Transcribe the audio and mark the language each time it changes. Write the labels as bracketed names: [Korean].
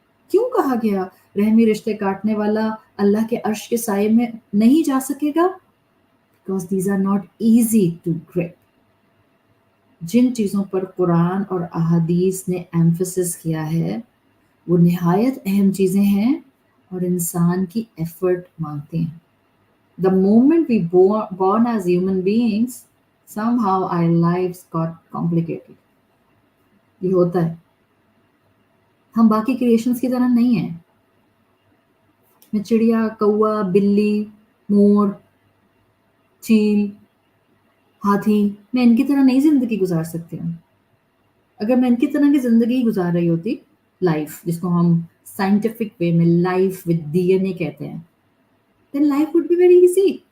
[Urdu] کیوں کہا گیا رحمی رشتے کاٹنے والا اللہ کے عرش کے سائے میں نہیں جا سکے گا؟ [English] Because these are not easy to grip. [Urdu] جن چیزوں پر قرآن اور احادیث نے ایمفسس کیا ہے وہ نہایت اہم چیزیں ہیں اور انسان کی ایفرٹ مانگتی ہیں. [English] The moment we born as human beings, somehow our lives got complicated. [Urdu] یہ ہوتا ہے. ہم باقی کریشنز کی طرح نہیں ہیں. میں چڑیا, کوا, بلی, مور, چیل, ہاتھی, میں ان کی طرح نہیں زندگی گزار سکتی ہوں. اگر میں ان کی طرح کی زندگی گزار رہی ہوتی, لائف جس کو ہم سائنٹیفک وے میں لائف ود DNA کہتے ہیں, [English] then life would be very easy.